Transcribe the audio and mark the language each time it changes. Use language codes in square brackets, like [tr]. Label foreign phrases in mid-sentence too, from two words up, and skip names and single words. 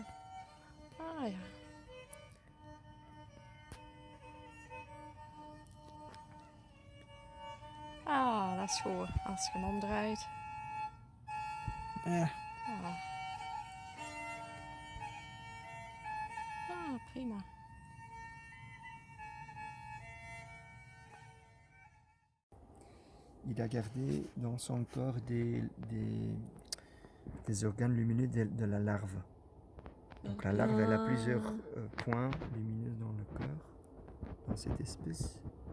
[nl] Ah ja. Ah, dat is goed. Als je hem omdraait. Ja. Prima. [fr] Il a gardé dans son corps des organes lumineux de la larve. Donc la larve, elle a plusieurs points lumineux dans le corps, dans cette espèce.